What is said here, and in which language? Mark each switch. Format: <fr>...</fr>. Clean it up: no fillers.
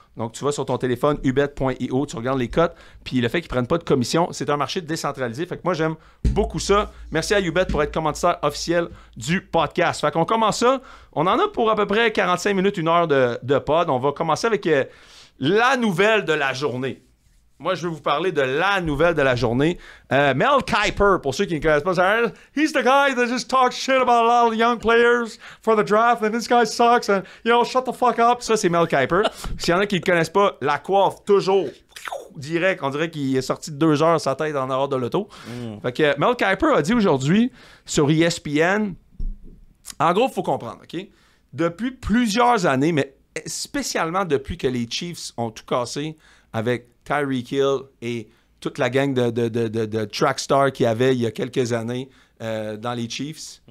<fr>Donc, tu vas sur ton téléphone, ubet.io, tu regardes les cotes, puis le fait qu'ils ne prennent pas de commission, c'est un marché décentralisé. Fait que moi, j'aime beaucoup ça. Merci à Ubet pour être commanditaire officiel du podcast. Fait qu'on commence ça. On en a pour à peu près 45 minutes, 1 heure de pod. On va commencer avec la nouvelle de la journée. Moi, je vais vous parler de la nouvelle de la journée.</fr> <en>Mel Kiper,</en> <fr>pour ceux qui ne connaissent pas,</fr> <en>he's the guy that just talks shit about a lot of young players for the draft, and this guy sucks, and, you know, shut the fuck up.</en> <fr>Ça, c'est Mel Kiper. S'il y en a qui ne le connaissent pas, la coiffe, toujours, direct. On dirait qu'il est sorti de 2 heures sa tête en dehors de l'auto. Fait que Mel Kiper a dit aujourd'hui, sur ESPN, en gros, il faut comprendre, OK? Depuis plusieurs années, mais spécialement depuis que les Chiefs ont tout cassé avec Tyreek Hill et toute la gang de track stars qu'il y avait il y a quelques années dans les Chiefs.</fr>